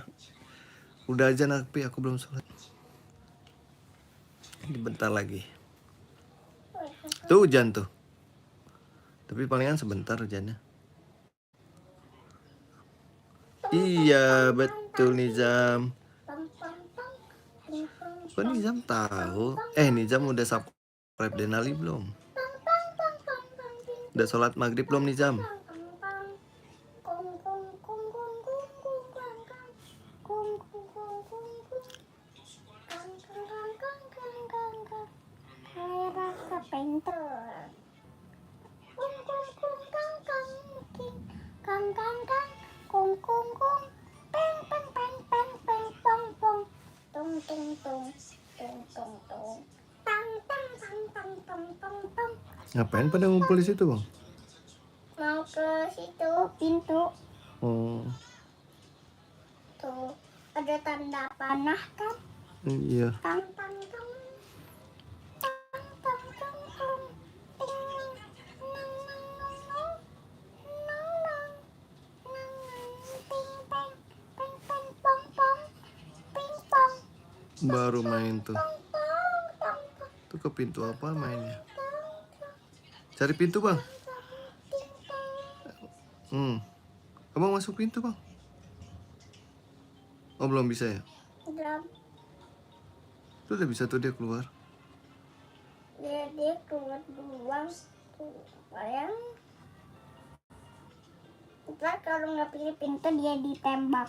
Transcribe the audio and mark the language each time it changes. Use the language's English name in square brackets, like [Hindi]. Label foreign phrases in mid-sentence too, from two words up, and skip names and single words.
[Indonesian] Udah azan tapi aku belum sholat. Ini bentar lagi. Tuh hujan tuh. Tapi palingan sebentar hujannya. Iya, betul Nizam. Pang, pang, pang. Ping, pang, Kok Nizam tahu? Nizam udah subscribe Denali belum? pang, pang, pang, pang, pang, ping, Udah sholat maghrib belum Nizam? pang, pang, pang. Kung, kung, kung, kung, kung, kung, kang, kang. Kung, kung, kung, kung, kung. Kang, kang, kang, kang, kang, kang, kang. Kayak rasa painter. Kung, kung, kung, kang, kang, king. Kang, kang, kang. Kung, kung, kung. Peng, peng, peng, peng, peng, pong, pong. Tung, tung, tung. Tung, tung, tung. Tang, tang, tang, tang, tang, tang, tang. Ngapain pada ngumpul di situ bang? Mau ke situ pintu. Oh, Tuh ada tanda panah kan? iya. Tang, tang, tang. Tang, tang, tang, tang. Ting, nang, nang, nang, nang. Nang, nang. Nang, nang. Ting, peng. Peng, peng, pong, pong. Ping, pong. Baru main tuh. Pong, pong, pong, pong. Tuh ke pintu apa mainnya? Cari pintu bang. Ting, peng. Abang masuk pintu bang. Oh belum bisa ya? Drum. Tuh udah bisa tuh dia keluar. Dia keluar duluan. Tuh, bayang. Ntar kalau nggak pilih pintu dia ditembak.